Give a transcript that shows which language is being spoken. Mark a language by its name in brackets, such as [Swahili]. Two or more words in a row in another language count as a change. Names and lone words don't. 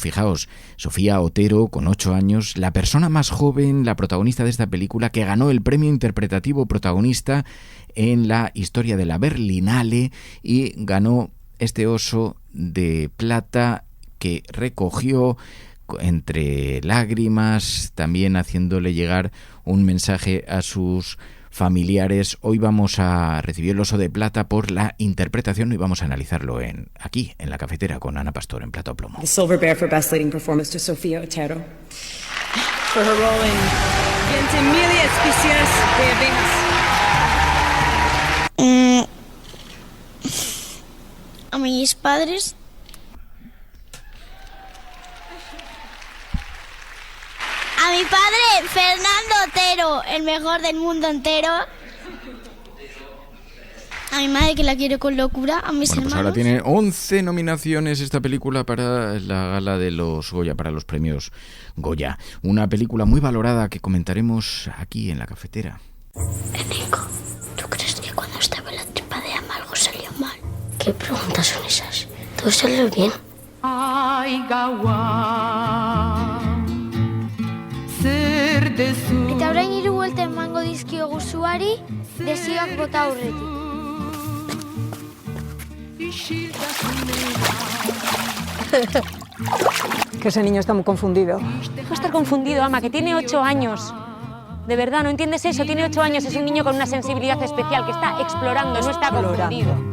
[Spanish] Fijaos, Sofía Otero, con 8 años, la persona más joven, la protagonista de esta película, que ganó el premio interpretativo protagonista en la historia de la Berlinale y ganó este Oso de Plata que recogió entre lágrimas, también haciéndole llegar un mensaje a sus familiares. Hoy vamos a recibir el Oso de Plata por la interpretación y vamos a analizarlo aquí, en La Cafetera, con Ana Pastor en Plato Plomo. [English] The Silver Bear for Best Leading Performance to Sofía Otero for her role in 20.000 especies de abejas. [Spanish] A mis padres mi padre, Fernando Otero, el mejor del mundo entero. A mi madre, que la quiero con locura. A mis hermanos. Pues ahora tiene 11 nominaciones esta película para la gala de los Goya, para los premios Goya. Una película muy valorada que comentaremos aquí en la cafetera. Nico, ¿tú crees que cuando estaba en la tripa de Ama algo salió mal? ¿Qué preguntas son esas? Todo salió bien. [Basque] Eta orain 3 buelta emango dizkio guzuari, desioak bota aurretik. [Spanish] Que ese niño está muy confundido. Deja de estar confundido, Ama, que tiene 8 años. De verdad, ¿no entiendes eso? Tiene 8 años, es un niño con una sensibilidad especial que está explorando, no está confundido.